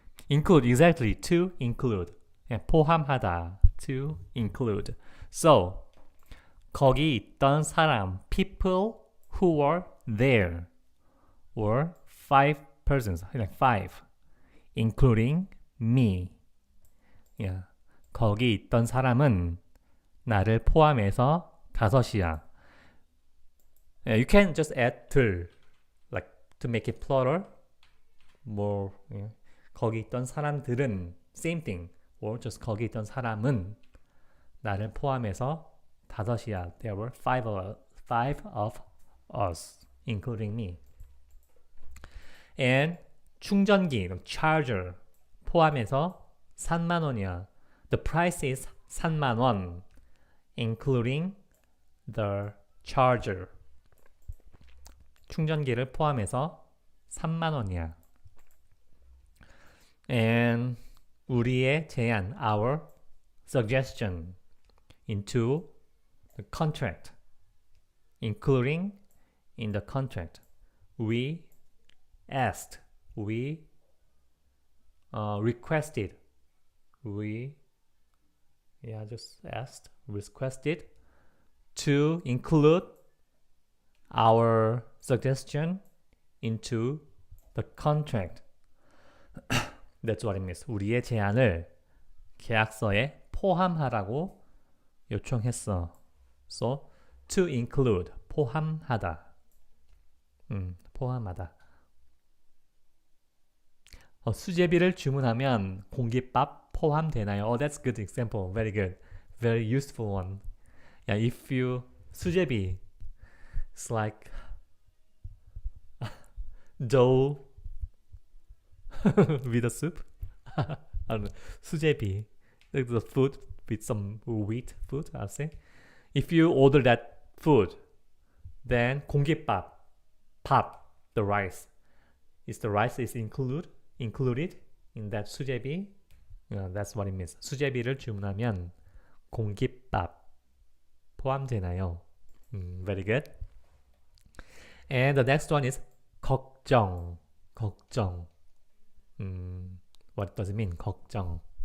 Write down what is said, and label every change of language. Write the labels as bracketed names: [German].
[English] Include, exactly, to include. Yeah, 포함하다. To include. So [Korean] 거기 있던 사람, [English] people who were there were 5 persons, like 5, including me. Yeah. [Korean] 거기 있던 사람은 나를 포함해서 5이야. [English] Yeah, you can just add 들, like to make it plural. More. Yeah. [Korean] 거기 있던 사람들은 [English] same thing. Or just [Korean] 거기 있던 사람은 나를 포함해서 5이야. [English] There were 5 of us, including me. [Korean] And 충전기, charger 포함해서 3만 원이야. [English] The price is 3만 원, including the charger. [Korean] 충전기를 포함해서 3만 원이야. [English] And [Korean] 우리의 제안, [English] our suggestion into the contract, including in the contract. We asked, we requested, we just asked, requested to include our suggestion into the contract. That's what it means. [Korean] 우리의 제안을 계약서에 포함하라고 요청했어. [English] So, to include, 포함하다. [Korean] 포함하다. 수제비를 주문하면 공깃밥 포함되나요? [English] Oh, that's a good example. Very good. Very useful one. Yeah, if you 수제비, it's like dough with a soup. I don't know. 수제비, like the food with some wheat food, I'll say. If you order that food, then 공깃밥, 밥, the rice. Is the rice is included in that 수제비? That's what it means. [Korean] 수제비를 주문하면 공깃밥 포함되나요? [English] Very good. And the next one is 걱정. 걱정. What does it mean? 걱정.